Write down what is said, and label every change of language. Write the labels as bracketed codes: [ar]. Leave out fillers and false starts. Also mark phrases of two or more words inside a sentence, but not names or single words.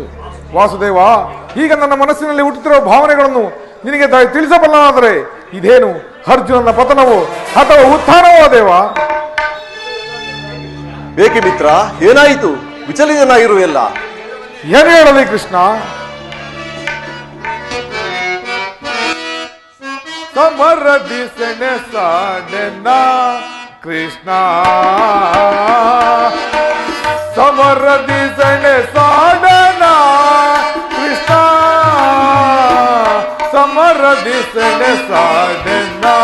[kn] ವಾಸುದೇವ, ಈಗ ನನ್ನ ಮನಸ್ಸಿನಲ್ಲಿ ಹುಟ್ಟುತ್ತಿರುವ ಭಾವನೆಗಳನ್ನು ನಿನಗೆ ತಿಳಿಸಬಲ್ಲನಾದರೆ ಇದೇನು ಅರ್ಜುನನ ಪತನವೋ ಅಥವಾ ಉತ್ಥಾನವೋ ದೇವ? ಬೇಕೆ ಮಿತ್ರ, ಏನಾಯಿತು? ವಿಚಲಿತನಾಗಿರುವೆಲ್ಲ. ಏನು ಹೇಳಲಿ ಕೃಷ್ಣ? ಸಮರದಿ ಸೆಣಸಾಡೆನ ಕೃಷ್ಣ, ಸಮರದಿ ಸೆಣಸಾಡೆನ ಕೃಷ್ಣ, ಸಮರದಿ ಸೆಣಸಾಡೆನ.